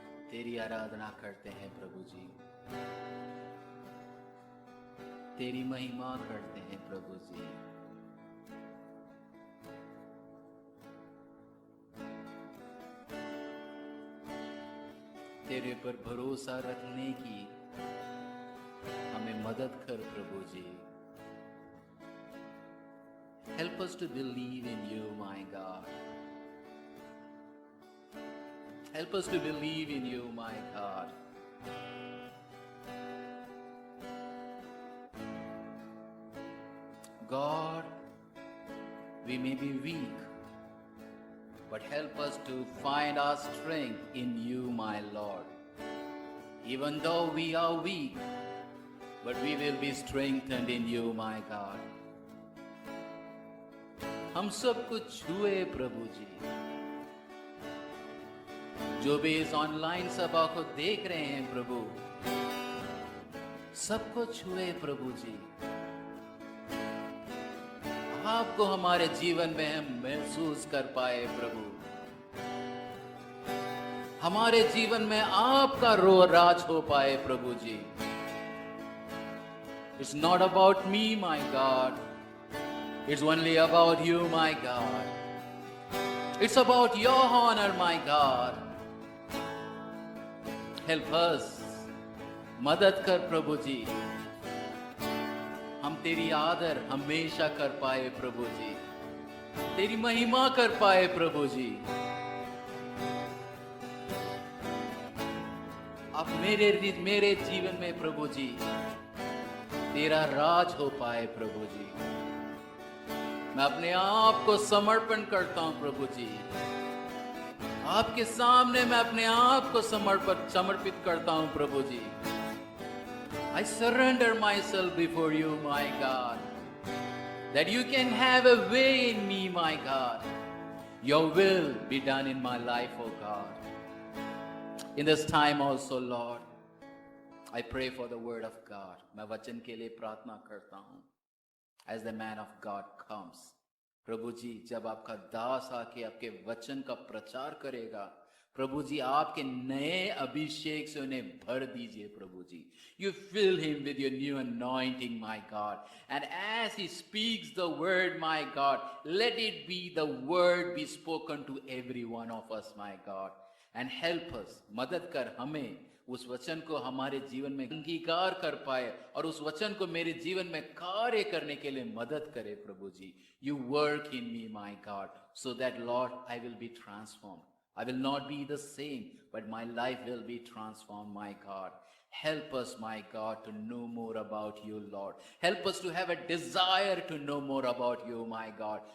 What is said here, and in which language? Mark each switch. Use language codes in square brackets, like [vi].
[hi] तेरी आराधना करते हैं प्रभु जी, तेरी महिमा करते हैं प्रभु जी। तेरे पर भरोसा रखने की हमें मदद कर प्रभु जी। [en] Help us to believe in you, my God. Help us to believe in you, my God. God, we may be weak, but help us to find our strength in you, my Lord. Even though we are weak, but we will be strengthened in you, my God. [hi] हम सब कुछ छुए प्रभु जी, जो भी इस online सभा को देख रहे हैं प्रभु, सबको छुए प्रभु जी। आपको हमारे जीवन में हम महसूस कर पाए प्रभु। हमारे जीवन में आपका राज हो पाए प्रभु जी। [en] It's not about me, my God. It's only about you, my God. It's about your honor, my God. Help us. [hi] मदद कर प्रभु जी। हम तेरी आदर हमेशा कर पाए प्रभु जी, तेरी महिमा कर पाए प्रभु जी। अब मेरे जीवन में प्रभु जी तेरा राज हो पाए प्रभु जी। मैं अपने आप को समर्पण करता हूं प्रभु जी। आपके सामने मैं अपने आप को समर्पित करता हूं प्रभु जी। [en] I surrender myself before you, my God, that you can have a way in me, my God. Your will be done in my life, oh God. In this time also, Lord, I pray for the word of God. [hi] मैं वचन के लिए प्रार्थना करता हूं। [en] As the man of God comes, [hi] प्रभु जी जब आपका दास आके आपके वचन का प्रचार करेगा, प्रभु जी आपके नए अभिषेक से उन्हें भर दीजिए प्रभु जी। [en] You fill him with your new anointing, my God. And as he speaks the word, my God, let it be the word be spoken to every one of us, my God. And help us, [hi] मदद कर हमें उस वचन को हमारे जीवन में अंगीकार कर पाए और उस वचन को मेरे जीवन में कार्य करने के लिए मदद करे प्रभु जी। [en] You work in me, my God, so that Lord, I will be transformed. I will not be the same, but my life will be transformed, my God. Help us, my God, to know more about you, Lord. Help us to have a desire to know more about you, my God.